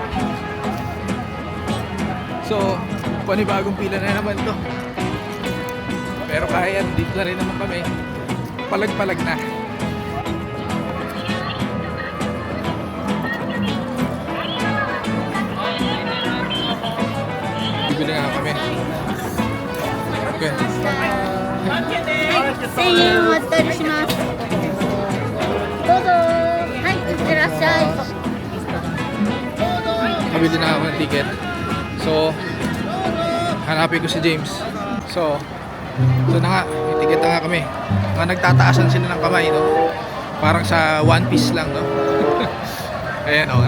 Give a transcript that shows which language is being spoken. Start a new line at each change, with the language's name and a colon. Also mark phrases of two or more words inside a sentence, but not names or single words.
Filipino: So, panibagong pila na naman to. Pero kaya, dito na rin naman kami. Palag-palag na. Bibili nga kami. Okay.
Japanese: 1000円お預かりします。どうぞ。はい、いってらっしゃい。
Filipino: Nabili na ako ng ticket. So, hanapin ko si James. So na nga, may ticket na nga kami. Mga nagtataasan sila ng kamay, no? Parang sa One Piece lang, no? Ayan, no?